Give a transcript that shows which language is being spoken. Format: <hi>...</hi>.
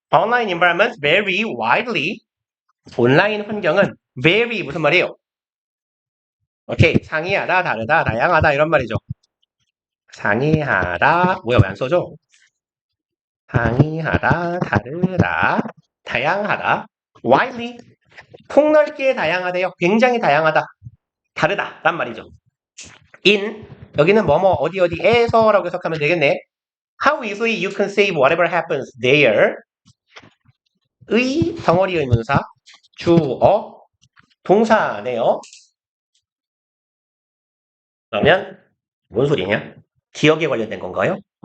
<en>Online environments vary widely.</en> <ko>온라인 환경은 vary 무슨 말이에요? 오케이. 상이하다, 다르다, 다양하다 이런 말이죠. 상이하다, 뭐야, 왜 안 써져? 상이하다, 다르다, 다양하다, widely, 폭넓게 다양하대요. 굉장히 다양하다, 다르다, 란 말이죠. in, 여기는 뭐뭐, 어디에서라고 해석하면 되겠네.</ko> <en>How easily you can save whatever happens there.</en> <ko>의, 덩어리 의문사, 주어, 동사네요. 그러면, 뭔 소리냐? 기억에 관련된 건가요?</ko>